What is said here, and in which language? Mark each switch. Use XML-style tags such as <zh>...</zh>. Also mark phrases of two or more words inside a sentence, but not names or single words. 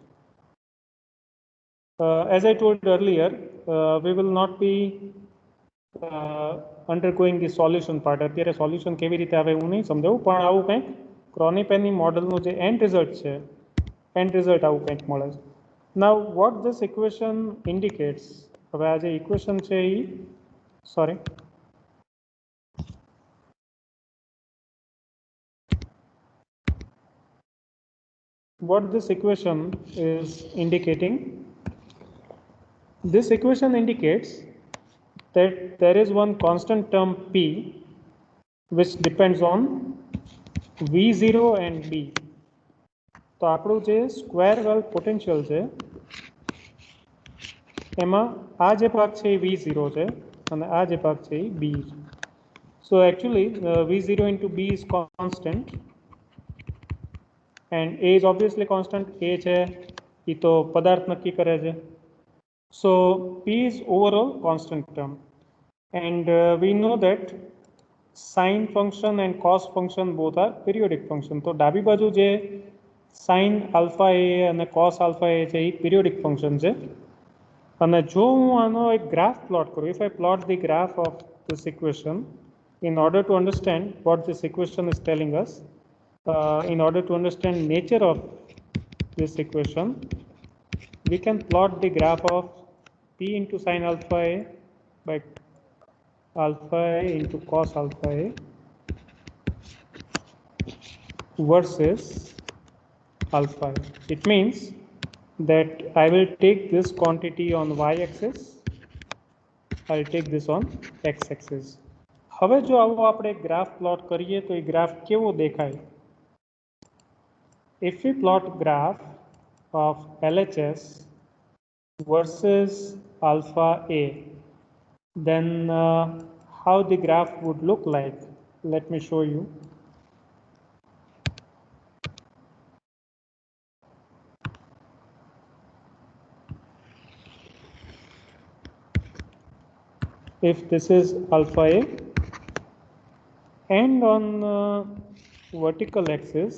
<en>As I told earlier, we will not be undergoing the solution part.</en> <gu>અત્યારે સોલ્યુશન કેવી રીતે આવે હું નહીં સમજાવું, પણ આવું કંઈક ક્રોની-પેની મોડલનું જે</gu> <en>end result</en> <gu>છે,</gu> <en>end result</en> <gu>આવું કંઈક મળે છે.</gu> <en>Now what this equation indicates,</en> <gu>હવે આ જે ઇક્વેશન છે એ સોરી</gu> <en>what this equation is indicating, this equation indicates that there is one constant term p which depends on v0 and b.</en> <gu>તો આપણું જે</gu> <en>square well potential</en> <gu>છે એમાં આ જે ભાગ છે એ v0 છે અને આ જે ભાગ છે એ b.</gu> <en>So actually v0 into b is constant and a is obviously constant.</en> <gu>A છે એ તો પદાર્થ નક્કી કરે છે.</gu> <en>So p is overall constant term and we know that sine function and cos function both are periodic function.</en> <gu>તો ડાબી બાજુ જે</gu> <en>sin alpha a</en> <gu>અને</gu> <en>cos alpha a</en> <gu>છે એ</gu> <en>periodic function</en> <gu>છે. અને જો હું આનો એક</gu> <en>graph plot</en> <gu>કરું,</gu> <en>if I plot the graph of this equation in order to understand what this equation is telling us, in order to understand nature of this equation, we can plot the graph of p into sin alpha a by alpha a into cos alpha a versus alpha a. It means that I will take this quantity on y-axis, I will take this on x-axis.</en> <gu>હવે જો આવો આપણે</gu> <en>graph plot</en> <gu>કરીએ તો એ ગ્રાફ કેવો દેખાય?</gu> <en>If we plot graph of LHS versus alpha A, then how the graph would look like? Let me show you. If this is alpha A and on vertical axis,</en>